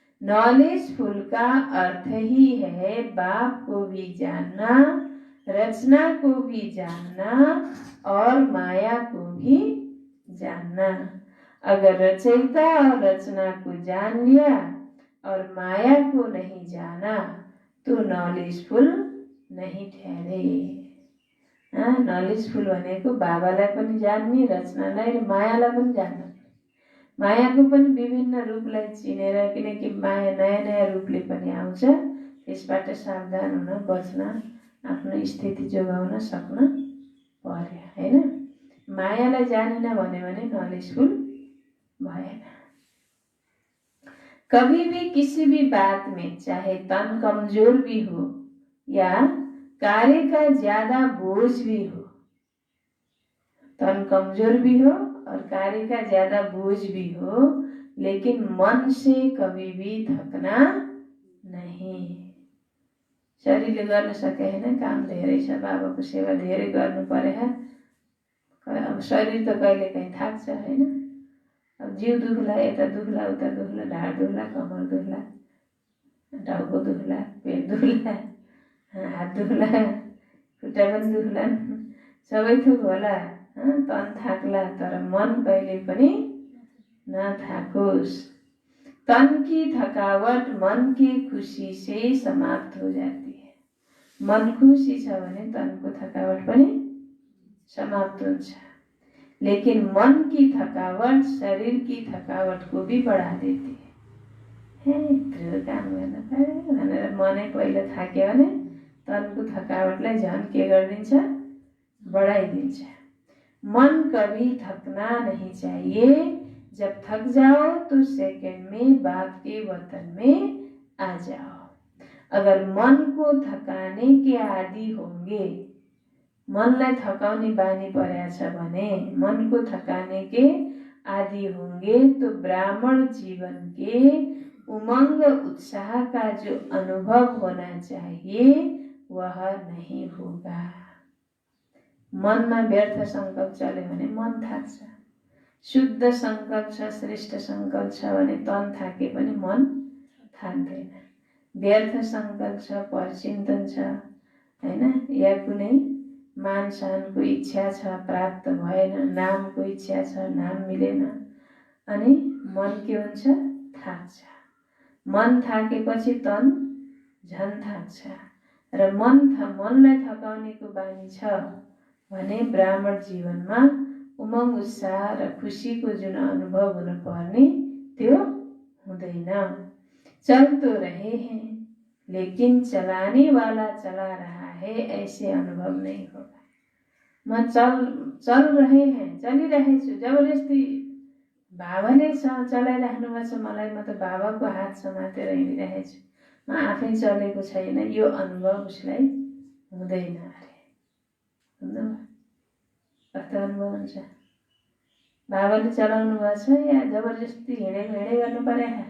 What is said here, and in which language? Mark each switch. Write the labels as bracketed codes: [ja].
[hi] Knowledgeful का अर्थ ही है बाप को भी जानना, रचना को भी जानना और माया को भी जानना। अगर रचयिता और रचना को जान लिया और माया को नहीं जाना तो नॉलेजफुल नहीं ठहरे। [ne] नॉलेजफुल भनेको बाबालाई पनि जान्ने, रचनालाई र मायालाई पनि जान्न। मायाको पनि विभिन्न रूपलाई चिनेर, किनकि माया नयाँ नयाँ रूपले पनि आउँछ, त्यसबाट सावधान हुन, बच्न, आफ्नो स्थिति जोगाउन सक्न पर्यो, हैन? मायालाई जानेन भने नॉलेजफुल भएन। [hi] कभी भी किसी भी बात में चाहे तन कमजोर भी हो या कार्य का ज्यादा बोझ भी हो, तन कमजोर भी हो और कार्य का ज्यादा बोझ भी हो, लेकिन मन से कभी भी थकना नहीं। [ne] शरीरले गर्न सके हैन, काम धेरै छ, बाबाको सेवा धेरै गर्नु पर्यो। अब शरीर त कहिले काहीँ थाक्छ हैन। अब जिउ दुख्ला, यता दुख्ला, उता दुख्ला, ढाड दुख्ला, कमर दुख्ला, टाउको दुख्ला, पेट दुख्ला, हात दुख्ला, खुट्टा पनि दुख्ला, सबै थोक होला, तन थाक्ला, तर मन कहिले पनि नथाकोस्। [hi] तन की थकावट मन की खुशी से समाप्त हो जाती है। [ne] मन खुसी छ भने तनको थकावट पनि समाप्त हुन्छ। [hi] लेकिन मन की थकावट शरीर की थकावट को भी बढ़ा देती है। [ne] यत्रो काम गर्न पर्यो भनेर मनै पहिला थाक्यो भने तनको थकावटलाई झन् के गरिदिन्छ, बढाइदिन्छ। [hi] मन कभी थकना नहीं चाहिए। जब थक जाओ तो सेकंड में बाप के वतन में आ जाओ। अगर मन को थकाने के आदि होंगे, [ne] मनलाई थकाउने बानी परेको छ भने, [hi] मन को थकाने के आदि होंगे तो ब्राह्मण जीवन के उमंग उत्साह का जो अनुभव होना चाहिए वह नहीं होगा। [ne] मनमा व्यर्थ संकल्प चल्यो भने मन थाक्छ। शुद्ध संकल्प छ, श्रेष्ठ संकल्प छ भने तन थाके पनि मन थाक्दैन। व्यर्थ संकल्प छ, परचिन्तन छ हैन, या कुनै मान शानको इच्छा छ, प्राप्त भएन, नामको इच्छा छ, नाम मिलेन, अनि मन के हुन्छ, थाक्छ। मन थाकेपछि तन झन् थाक्छ। र मनलाई थकाउनेको बानी छ भने ब्राह्मण जीवनमा उमंग उत्साह र खुशीको जुन अनुभव हुन पर्ने त्यो हुँदैन। [hi] चल तो रहे हैं लेकिन चलाने वाला चला रहा है, ऐसे अनुभव नहीं होगा। [ne] म [hi] चल रहे हैं, [ne] चलिरहेछु, जबरजस्ती बाबाले चलाइराख्नु भएको छ मलाई, म त बाबाको हात समातेर हिँडिरहेछु, म आफै चलेको छैन, यो अनुभव उसलाई हुँदैन अरे। कस्तो अनुभव हुन्छ? बाबाले चलाउनु भएको छ या जबरजस्ती हिँडै गर्नु पर्यो?